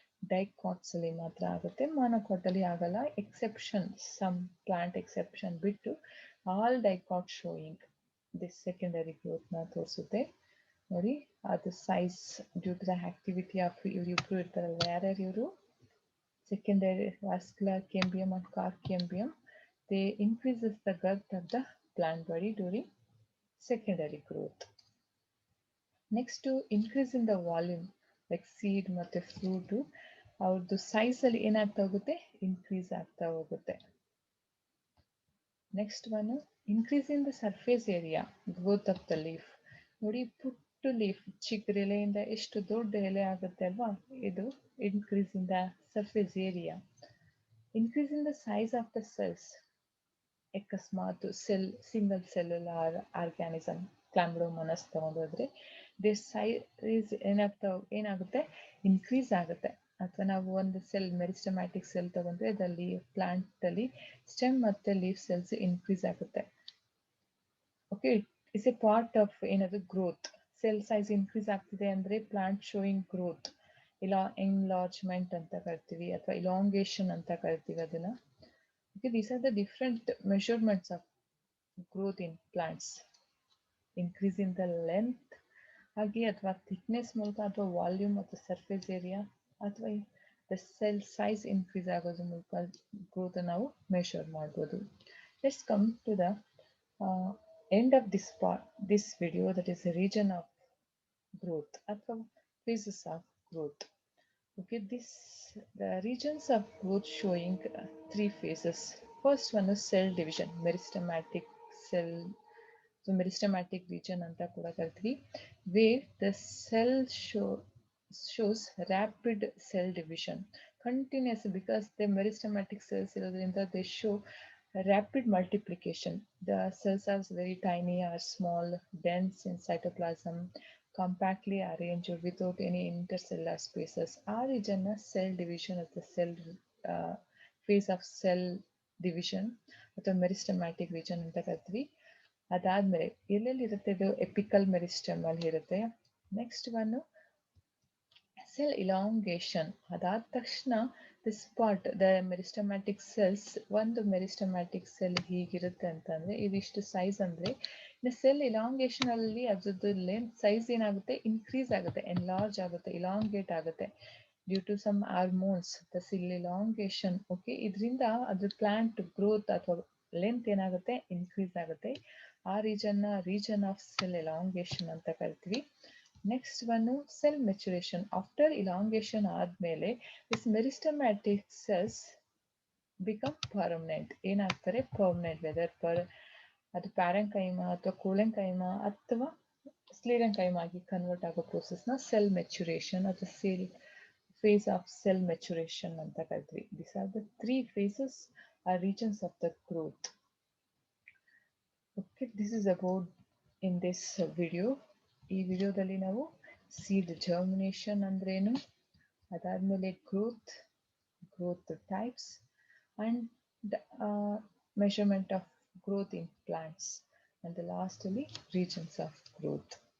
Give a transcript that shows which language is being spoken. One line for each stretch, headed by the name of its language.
Kannada: Dicots ಅಲ್ಲಿ ಮಾತ್ರ ಆಗುತ್ತೆ, ಮಾನೋಕಾಟ್ ಅಲ್ಲಿ ಆಗಲ್ಲ. ಎಕ್ಸೆಪ್ಷನ್,
English: some plant exception
Kannada: ಬಿಟ್ಟು
English: all dicot showing this secondary growth
Kannada: ನ ತೋರಿಸುತ್ತೆ. ನೋಡಿ, ಅದು size
English: due to the activity of
Kannada: ಇವ್ರಿಬ್ರು ಇರ್ತಾರಲ್ವ, ಯಾರ್ಯಾರು ಇವರು?
English: Secondary vascular cambium and cork cambium, they increases the girth of the plant body during secondary growth. Next, to increase in the volume, like seed
Kannada: ಮತ್ತೆ fruit, ಅವ್ರದ್ದು size ಅಲ್ಲಿ ಏನಾಗ್ತಾ ಹೋಗುತ್ತೆ, increase ಆಗ್ತಾ ಹೋಗುತ್ತೆ.
English: Next one, increase in the surface area, growth of the leaf.
Kannada: ನೋಡಿ, ಪುಟ್ಟು leaf ಚಿಕ್ಕ ಎಲೆಯಿಂದ ಎಷ್ಟು ದೊಡ್ಡ ಎಲೆ ಆಗುತ್ತೆ ಅಲ್ವಾ, ಇದು
English: Increase in the surface area. Increase in the size of the cells,
Kannada: ಅಕಸ್ಮಾತ್ single cellular organism ಕ್ಲಾಮ್ಬಿಡೋಮೋನಾಸ್ ತಗೊಂಡೋದ್ರೆ they size ಏನಾಗುತ್ತೆ, ಇನ್ಕ್ರೀಸ್ ಆಗುತ್ತೆ. ಅಥವಾ ನಾವು ಒಂದು ಸೆಲ್, ಮೆರಿಸ್ಟಮ್ಯಾಟಿಕ್ ಸೆಲ್ ತಗೊಂಡ್ರೆ ಅದಲ್ಲಿ ಪ್ಲಾಂಟ್ ಅಲ್ಲಿ ಸ್ಟೆಮ್ ಮತ್ತೆ ಲೀಫ್ ಸೆಲ್ಸ್ ಇನ್ಕ್ರೀಸ್ ಆಗುತ್ತೆ.
English: okay, it's a part of
Kannada: ಏನದು ಗ್ರೋತ್. ಸೆಲ್ ಸೈಜ್ ಇನ್ಕ್ರೀಸ್ ಆಗ್ತಿದೆ ಅಂದ್ರೆ ಪ್ಲಾಂಟ್ ಶೋಯಿಂಗ್ ಗ್ರೋತ್, ಇಲ್ಲ ಎನ್ಲಾರ್ಜ್ಮೆಂಟ್ ಅಂತ ಕರಿತೀವಿ ಅಥವಾ ಇಲಾಂಗೇಶನ್ ಅಂತ ಕರಿತೀವಿ ಅದನ್ನ.
English: Okay, these are the different measurements of growth in plants. Increase in the length
Kannada: ಹಾಗೆ ಅಥವಾ ಥಿಕ್ನೆಸ್ ಮೂಲಕ, ಅಥವಾ ವಾಲ್ಯೂಮ್ ಅಥವಾ ಸರ್ಫೇಸ್ ಏರಿಯಾ, ಅಥವಾ ದ ಸೆಲ್ ಸೈಜ್ ಇನ್ಕ್ರೀಸ್ ಆಗೋದ್ರ ಮೂಲಕ ಗ್ರೋತ್ ನಾವು ಮೆಷರ್ ಮಾಡ್ಬೋದು.
English: let's come to the end of this video, that is the region of growth
Kannada: ಅಥವಾ
English: phases of growth. Okay, the regions of growth showing 3 phases. First one is cell division, meristematic cell. So meristematic region
Kannada: anta kuda karತೀವಿ,
English: where the cell shows rapid cell division, continuous, because the meristematic cells
Kannada: irodrinda
English: they show Rapid multiplication. The cells are very tiny or small, dense in cytoplasm, compactly arranged without any intercellular spaces.
Kannada: ಆ
English: region cell division of the cell uh, phase of cell division
Kannada: ಅಥವಾ meristematic region ಅಂತ ಕರಿತೀವಿ. ಅದಾದ್ಮೇಲೆ ಎಲ್ಲೆಲ್ಲಿ ಇರುತ್ತೆ ಇದು apical meristem ಅಲ್ಲಿ ಇರುತ್ತೆ.
English: Next one cell elongation.
Kannada: ಅದಾದ ತಕ್ಷಣ this part the meristematic cells, ಒಂದು ಮೆರಿಸ್ಟಮ್ಯಾಟಿಕ್ ಸೆಲ್ ಹೀಗಿರುತ್ತೆ ಅಂತಂದ್ರೆ ಇದಿಷ್ಟು ಸೈಜ್ ಅಂದ್ರೆ ಸೆಲ್ ಇಲಾಂಗೇಷನ್ ಅಲ್ಲಿ ಅದ್ರದ್ದು ಲೆಂತ್ ಸೈಜ್ ಏನಾಗುತ್ತೆ, ಇನ್ಕ್ರೀಸ್ ಆಗುತ್ತೆ, ಎನ್ಲಾರ್ಜ್ ಆಗುತ್ತೆ, ಇಲಾಂಗೇಟ್ ಆಗುತ್ತೆ
English: due to some hormones
Kannada: the cell ಇಲಾಂಗೇಷನ್. Okay, ಇದರಿಂದ ಅದ್ರ ಪ್ಲಾಂಟ್ ಗ್ರೋತ್ ಅಥವಾ ಲೆಂತ್ ಏನಾಗುತ್ತೆ, ಇನ್ಕ್ರೀಸ್ ಆಗುತ್ತೆ. ಆ ರೀಜನ್ ಆಫ್ ಸೆಲ್ ಎಲಾಂಗೇಷನ್ ಅಂತ ಕರಿತೀವಿ.
English: Next one cell maturation. After elongation
Kannada: ಆದ್ಮೇಲೆ
English: This meristematic cells become permanent.
Kannada: ಏನಾಗ್ತಾರೆ, ಪರ್ಮನೆಂಟ್, ವೆದರ್ ಅದು ಪ್ಯಾರೆಂಕೈಮಾ ಅಥವಾ ಕೋಲೆಂಕೈಮಾ ಅಥವಾ ಸ್ಕ್ಲೆರೆಂಕೈಮಾ ಆಗಿ ಕನ್ವರ್ಟ್ ಆಗೋ ಪ್ರೋಸೆಸ್ನ ಸೆಲ್ ಮೆಚುರೇಷನ್ ಅಥವಾ cell
English: phase of cell maturation
Kannada: ಅಂತ ಕರಿತೀವಿ.
English: These are the three phases or regions of the growth. Okay, this is about in this video.
Kannada: ಈ ವಿಡಿಯೋದಲ್ಲಿ ನಾವು ಸೀಡ್ ಜರ್ಮಿನೇಷನ್ ಅಂದ್ರೇನು, ಅದಾದ್ಮೇಲೆ
English: growth types and measurement of growth in plants,
Kannada: and last ಅಲ್ಲಿ regions of growth.